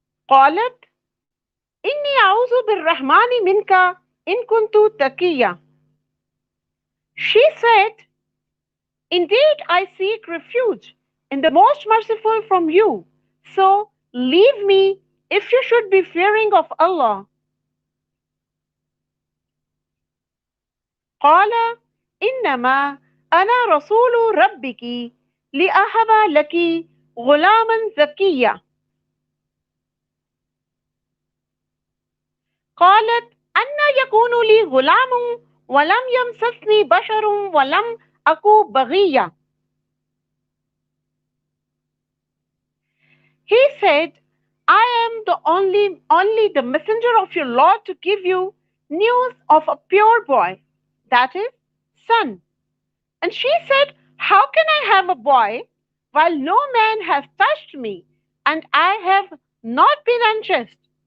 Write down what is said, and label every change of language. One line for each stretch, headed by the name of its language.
Arabic: قالت إني أعوذ بالرحمن منك إن كنت تقيا.
English: She said, indeed I seek refuge in the most merciful from you, so leave me if you should be fearing of Allah.
Arabic: قال إنما أنا رسول ربك لأهب لك غلاما زكيا. قالت أن يكون لي غلام ولم يمسسني بشر ولم أكو بغيا.
English: He said, I am the only the messenger of your Lord to give you news of a pure boy, that is, son. And she said, how can I have a boy while no man has touched me and I have not been unjust?